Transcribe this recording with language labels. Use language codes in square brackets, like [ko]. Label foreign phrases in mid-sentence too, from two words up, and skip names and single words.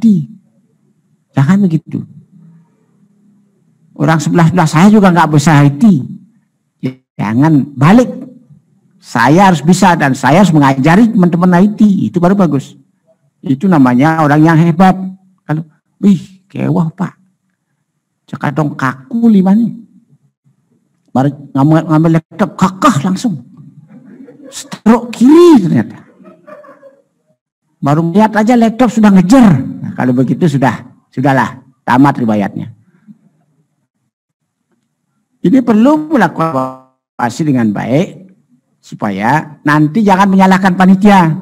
[id] Jangan begitu. Orang sebelah-sebelah saya juga nggak bisa IT. Jangan balik. Saya harus bisa dan saya harus mengajari teman-teman IT. Itu baru bagus. Itu namanya orang yang hebat. Kalau, wih, kewah Pak. Cekadong kaku 5 nih. Baru ngambil laptop, kakah langsung. Stroke kiri ternyata. Baru melihat aja laptop sudah ngejar. Nah, kalau begitu sudahlah, tamat riwayatnya. Ini perlu melakukan evaluasi dengan baik, supaya nanti jangan menyalahkan panitia.